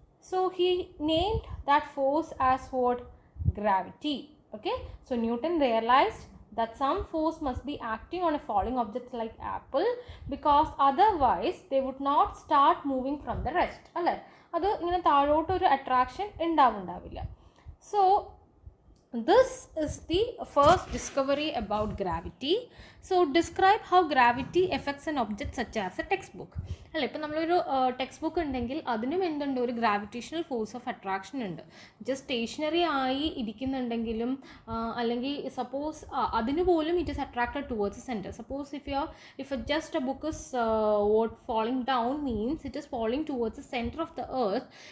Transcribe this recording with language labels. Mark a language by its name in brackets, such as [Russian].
[English] So, he named that force as what? Gravity. Okay. So, Newton realized that some force must be acting on a falling object like apple, because otherwise they would not start moving from the rest. [Malayalam] അല്ലേ, അത് ഇങ്ങനെ താഴോട്ട് ഒരു attraction ഉണ്ടാവില്ല. [English] So this is the first discovery about gravity. So describe how gravity affects an object such as a textbook. [Malayalam] അല്ലേ, ഇപ്പം നമ്മളൊരു text book ഉണ്ടെങ്കിൽ അതിനും എന്തുണ്ട്, ഒരു [English] gravitational force of attraction [Malayalam] ഉണ്ട്. [English] just stationary [Malayalam] ആയി ഇരിക്കുന്നുണ്ടെങ്കിലും അല്ലെങ്കിൽ [English] suppose [Malayalam] അതിന് പോലും [English] It is attracted towards centre. Suppose if just a book is what falling down means it is falling towards the center of the earth.